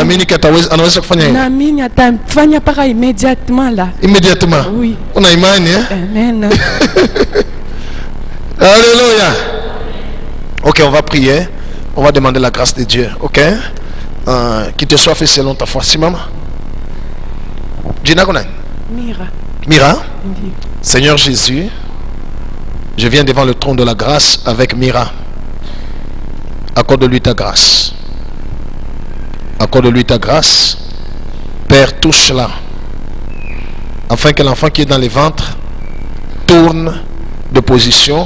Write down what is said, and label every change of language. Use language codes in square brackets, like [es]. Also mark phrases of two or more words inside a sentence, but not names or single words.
[sw] Unaamini anaweza kufanya hivyo? Naamini atafanya paka [fr] immédiatement là. Immédiatement. Oui. [sw] Una imani Amen. [fr] Alléluia. OK, on va prier. On va demander la grâce de Dieu, OK? Qui te soit fait selon ta foi. Si maman. [sw] Jina kona? Mira. Mira? [fr] Seigneur Jésus, je viens devant le trône de la grâce avec Mira. Accorde-lui ta grâce. Accorde-lui ta grâce. Père, touche-la. Afin que l'enfant qui est dans les ventres tourne de position.